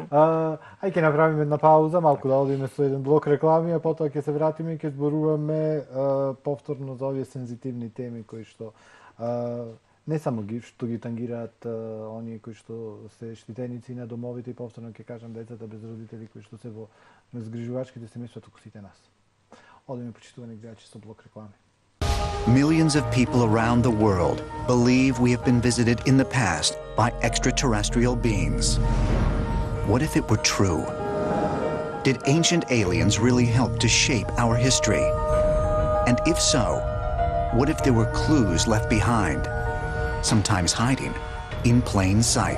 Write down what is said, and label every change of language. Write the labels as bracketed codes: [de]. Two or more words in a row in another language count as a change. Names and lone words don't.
[mk] Ај ќе направиме една пауза, малку да одиме со еден блок реклами, а потоа ќе се вратиме и ќе зборуваме повторно за овие сензитивни теми кои што не само што ги тангираат оние кои што се штитеници на домовите и повторно ќе кажам децата без родители кои што се во згрижувачките семејства, туку сите нас. Одиме почитувани гледачи со блок реклами. [en] Millions of people around the world believe we have been visited in the past by extraterrestrial beings. What if it were true? Did ancient aliens really help to shape our history? And if so, what if there were clues left behind, sometimes hiding in plain sight?